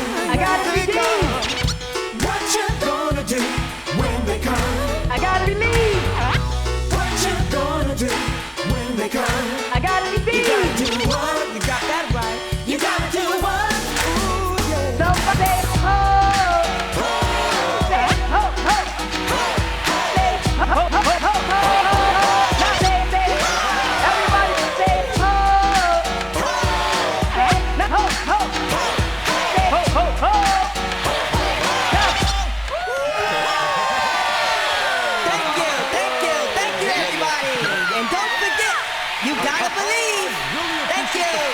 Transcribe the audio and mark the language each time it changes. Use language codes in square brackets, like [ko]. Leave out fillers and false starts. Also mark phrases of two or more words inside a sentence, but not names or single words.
[en] I gotta be Dean. What you gonna do when they come? I gotta believe. What you gonna do when they come? I gotta be You Dean. gotta do what? You got that right. You gotta do what? Somebody ho. Say ho, ho. Say ho, ho, ho, ho, ho. Now say, everybody say ho. Say now ho, ho. Say ho, ho, ho. Thank you, everybody. And don't forget, you gotta believe. Thank you.